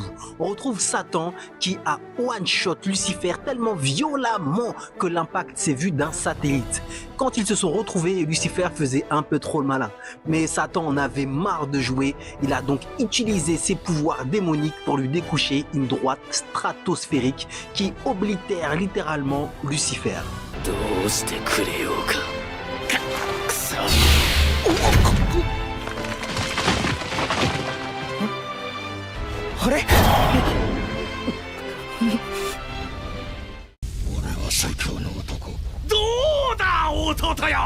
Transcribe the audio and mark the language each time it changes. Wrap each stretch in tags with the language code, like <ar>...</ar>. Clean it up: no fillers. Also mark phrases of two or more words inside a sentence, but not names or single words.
<fr>On retrouve Satan qui a one-shot Lucifer tellement violemment que l'impact s'est vu d'un satellite. Quand ils se sont retrouvés, Lucifer faisait un peu trop le malin. Mais Satan en avait marre de jouer, il a donc utilisé ses pouvoirs démoniques pour lui découcher une droite stratosphérique qui oblitère littéralement Lucifer.</fr> <ja>どうしてくれようかくそあれ俺は最強の男どうだ弟よ</ja>